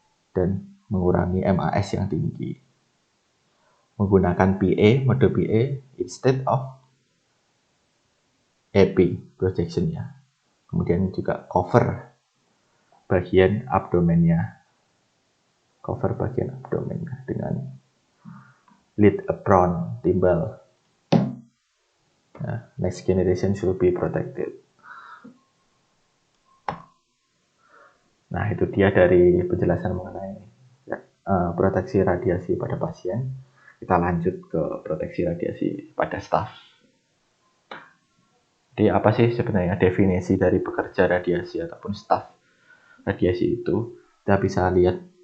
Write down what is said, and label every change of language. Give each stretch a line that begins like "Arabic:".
Indonesian: Dan mengurangi MAS yang tinggi. Menggunakan PA, mode PA
English: instead of EP projection-nya.
Indonesian: Kemudian juga cover bagian abdomennya. Cover bagian abdomennya dengan lead apron, timbal.
English: Nah, next generation should be protected.
Indonesian: Nah, itu dia dari penjelasan mengenai proteksi radiasi pada pasien. Kita lanjut ke proteksi radiasi pada staf. Jadi apa sih sebenarnya definisi dari pekerja radiasi ataupun staf radiasi itu? Kita bisa lihat